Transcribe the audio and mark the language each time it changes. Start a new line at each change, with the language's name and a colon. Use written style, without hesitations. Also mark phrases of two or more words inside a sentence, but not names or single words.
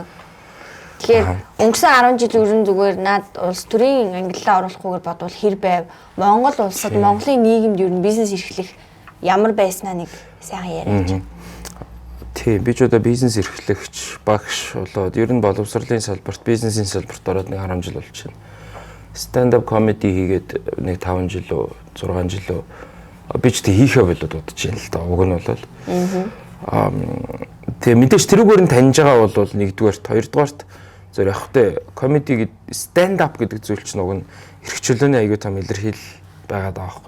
Mongolian: Тэгэхээр өнгөрсөн 10 жил өрн зүгээр над улс төрийн ангиллаа оруулахгүйгээр бодвол хэр байв? Монгол улсад Монголын нийгэмд ер нь бизнес эрхлэх ямар байснаа нэг сайхан яриач. Тийм би ч одоо бизнес эрхлэгч багш болоод ер нь боловсролын салбарт бизнесийн салбарт ороод нэг 10 жил болж байна.
English: Stand up comedy
Mongolian: хийгээд нэг 5 жил үү 6 жил үү би ч тэг хийхээ болоод бодож байна л да. Уг нь бол тэгээ мэдээж тэрүүгээр нь таньж байгаа бол нэгдүгээрт, хоёрдугаарт зөв яг хөтэ комеди
English: stand up
Mongolian: гэдэг зүйл чинь уг нь эрхчлөөний аягүй том илэрхийл байгаад байгаа байхгүй.